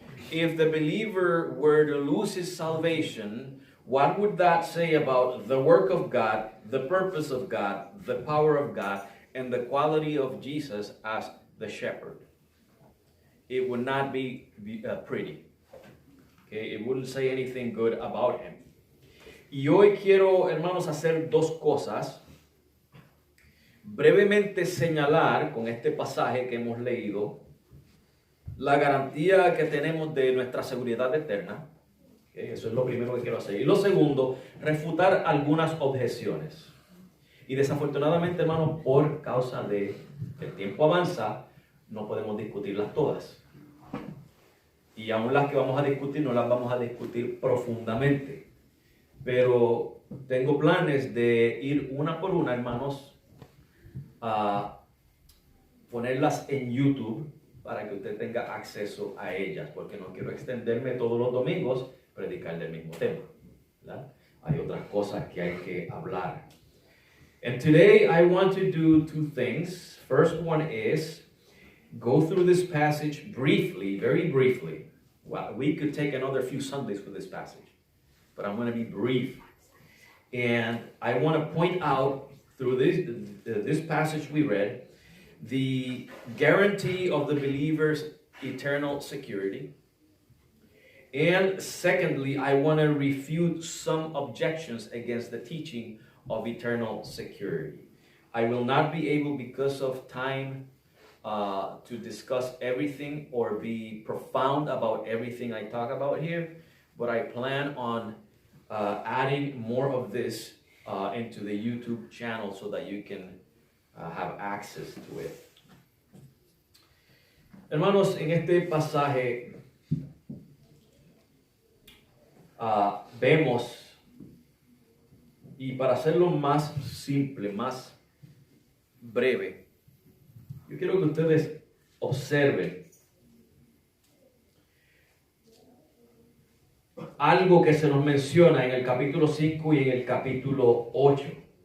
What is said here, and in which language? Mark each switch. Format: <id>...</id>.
<en>If the believer were to lose his salvation, what would that say about the work of God, the purpose of God, the power of God, and the quality of Jesus as the shepherd? It would not be pretty. Okay? It wouldn't say anything good about him.</en> <es>Y hoy quiero, hermanos, hacer dos cosas. Brevemente señalar con este pasaje que hemos leído la garantía que tenemos de nuestra seguridad eterna. Okay, eso es lo primero que quiero hacer. Y lo segundo, refutar algunas objeciones. Y desafortunadamente, hermanos, por causa de que el tiempo avanza, no podemos discutirlas todas. Y aún las que vamos a discutir, no las vamos a discutir profundamente. Pero tengo planes de ir una por una, hermanos, a ponerlas en YouTube para que usted tenga acceso a ellas, porque no quiero extenderme todos los domingos predicar del mismo tema, ¿verdad? Hay otras cosas que hay que hablar.</es> <en>And today I want to do two things. First one is go through this passage briefly, very briefly. Well, we could take another few Sundays for this passage, but I'm going to be brief. And I want to point out through this passage we read, the guarantee of the believer's eternal security. And secondly, I want to refute some objections against the teaching of eternal security. I will not be able, because of time, to discuss everything or be profound about everything I talk about here, but I plan on adding more of this into the YouTube channel so that you can have access to it.</en> <es>Hermanos, en este pasaje vemos, y para hacerlo más simple, más breve, yo quiero que ustedes observen algo que se nos menciona en el capítulo 5 y en el capítulo 8.</es>